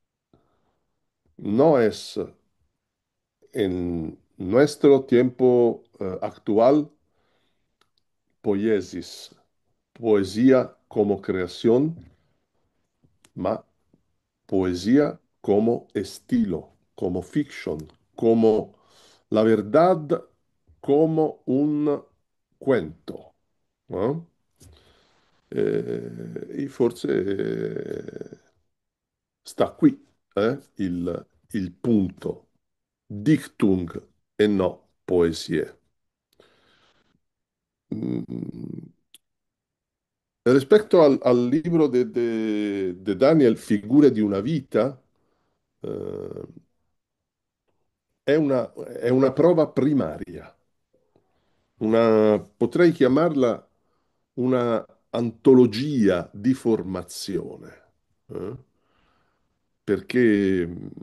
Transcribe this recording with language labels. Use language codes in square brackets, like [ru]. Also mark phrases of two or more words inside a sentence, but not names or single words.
[es] no es en nuestro tiempo actual poiesis, poesía como creación, ma poesía como estilo, como fiction, como la verdad, como un cuento, no? [it] E forse sta qui il punto. Dichtung e no poesie. Mm, Rispetto al libro di Daniel, Figure di una vita, eh, è una prova primaria, potrei chiamarla una antologia di formazione, eh, perché